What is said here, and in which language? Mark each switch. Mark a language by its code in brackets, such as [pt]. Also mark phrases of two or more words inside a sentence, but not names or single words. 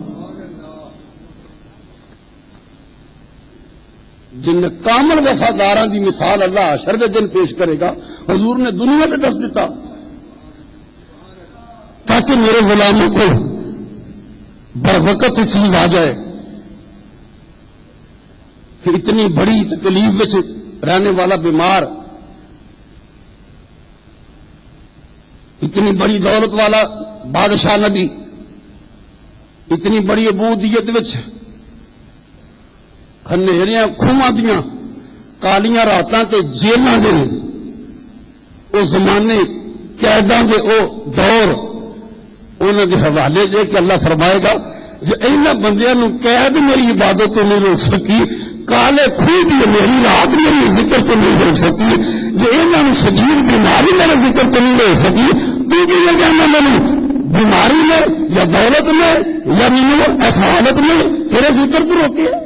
[pa] جن کامل وفاداراں دی مثال اللہ حشر دے دن پیش کرے گا حضور نے دنیا میں دس دیتا [ur] تاکہ میرے غلاموں کو بر وقت چیز آ جائے کہ اتنی بڑی تکلیف میں رہنے والا بیمار، [pa] اتنی بڑی دولت والا بادشاہ نبی، اتنی بڑی عبودیت وچ ہنیریاں کھواں دیاں کالیاں راتاں تے جیلاں دے او زمانے قیداں دے او دور انہاں دے حوالے دے کہ اللہ فرمائے گا جو انہاں بندیاں نو قید میری عبادت تو نہیں روک سکی، کالے کھوہ دی میری رات میری ذکر تو نہیں روک سکی، جو انہاں نو شدید بیماری میرا ذکر تو نہیں روک سکی، تو کی لے جانا مینوں بیماری میں یا دولت میں یا مینوں اس حالت میں تیرے ذکر تو روکے.